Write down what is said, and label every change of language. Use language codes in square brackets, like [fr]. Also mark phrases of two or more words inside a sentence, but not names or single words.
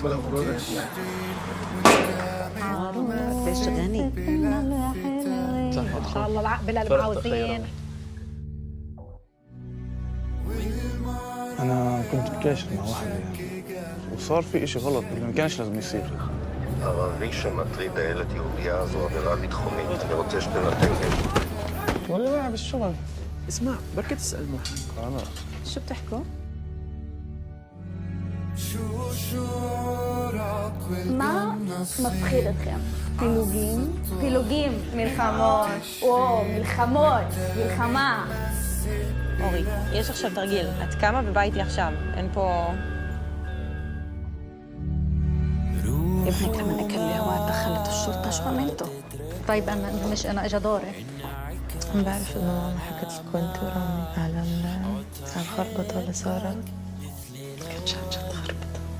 [ar] قديش غني ان شاء الله العقبه للمعاوزين. أنا كنت بكاشر مع واحدة يعني وصار في إشي غلط اللي ما كانش لازم يصير. [he] ערבי שמטריד הילד יהודייה זו עבירה ביטחונית. אני רוצה שתנתק. [ar] ولا معي بالشغل. اسمع بركة تسأل محمد. خلاص. شو بتحكوا؟ شو شعورك [he] מה [ar] والقناص؟ [he] מפחיד אתכם? פילוגים? פילוגים, מלחמות. וואו, מלחמות, מלחמה. אורי, יש עכשיו תרגיל. את קמה ובא איתי עכשיו. אין פה... [ar] ابنك لما قال لي هو دخلت الشرطة شو عملتوا؟ طيب انا مش انا اجى دوري. ما بعرف انه ماما حكت لكم انتوا على الخربطة اللي صارت. كانت عن جد خربطة.